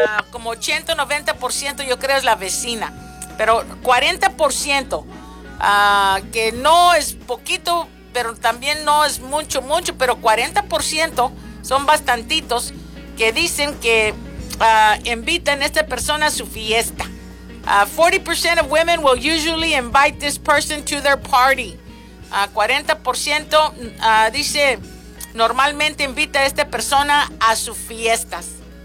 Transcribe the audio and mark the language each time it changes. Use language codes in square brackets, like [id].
[es] Como 80-90% yo creo es la vecina, pero 40%, que no es poquito, pero también no es mucho, pero 40% son bastantitos que dicen que invitan a esta persona a su fiesta. [en] 40% of women will usually invite this person to their party. [es] 40% dice normalmente invita a esta persona a sus fiestas.